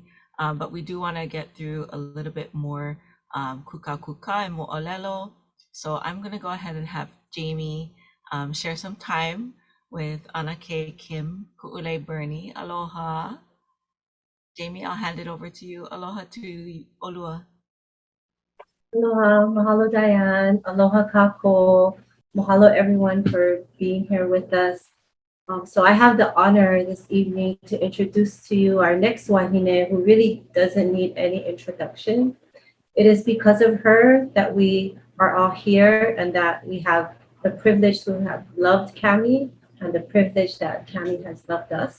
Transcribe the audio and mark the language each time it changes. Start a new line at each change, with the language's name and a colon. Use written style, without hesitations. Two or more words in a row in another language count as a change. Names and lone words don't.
English: But we do want to get through a little bit more
Hawaiian: kuka kuka
English: and mo'olelo. So I'm going to go ahead and have Jamie share some time with Anake, Kim, Ku'ule, Bernie. Aloha. Jamie, I'll hand it over to you.
Hawaiian: Aloha to Olua.
English: Aloha, mahalo Diane,
Hawaiian: aloha kako,
English: mahalo everyone for being here with us. So I have the honor this evening to introduce to you our next wahine who really doesn't need any introduction. It is because of her that we are all here and that we have the privilege to have loved Cami and the privilege that Cami has loved us.